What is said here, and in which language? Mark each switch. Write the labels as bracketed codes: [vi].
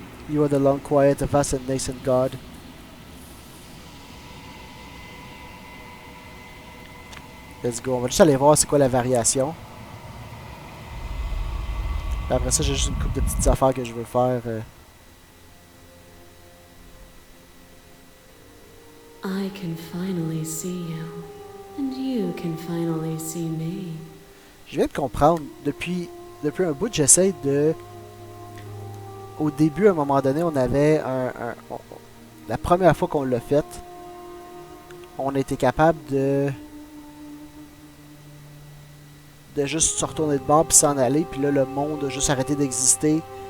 [en] You are the long quiet, the vast and nascent God. Let's go. [fr] On va juste aller voir c'est quoi la variation. Puis après ça, j'ai juste une couple de petites affaires que je veux faire. [en] I can finally see you, and you can finally see me. [fr] Je viens de comprendre. Depuis un bout, j'essaie de... Au début, à un moment donné, on avait la première fois qu'on l'a fait, on était capable de juste se retourner de bord puis s'en aller, puis là le monde a juste arrêté d'exister.